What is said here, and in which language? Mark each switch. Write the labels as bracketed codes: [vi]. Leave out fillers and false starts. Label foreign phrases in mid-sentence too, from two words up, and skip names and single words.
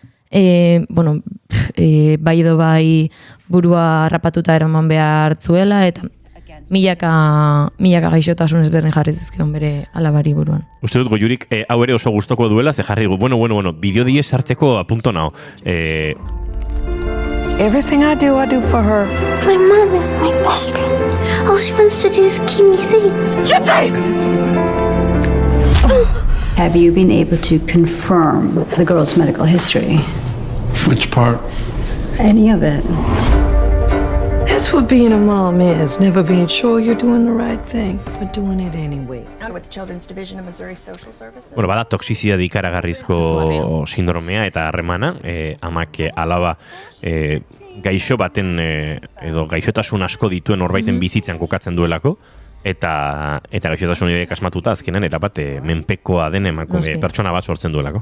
[eu] Bai edo bai burua rapatuta eraman behartzuela eta milaka gaixotasun ezberdin jarri zizkion bere alabari buruan. Uste dut Goiurik hau ere oso gustoko duela, ze jarri gu, bideo 10 sartzeko apunto nao. [en] Everything I do for her. My mom is my best friend. All she wants to do is keep me safe. Gypsy! Have you been able to confirm the girl's medical history? Which part? Any of it. That's what being a mom is. Never being sure you're doing the right thing, but doing it anyway. With the Children's Division of Missouri Social Services. [eu] Bada toxizidade ikaragarrizko sindromea eta harremana, amak alaba gaixo baten edo gaixotasun asko dituen horbaiten bizitzan kokatzen duelako, eta gaixotasun horiek asmatuta azkenan erabat menpekoa den emakume pertsona bat sortzen duelako.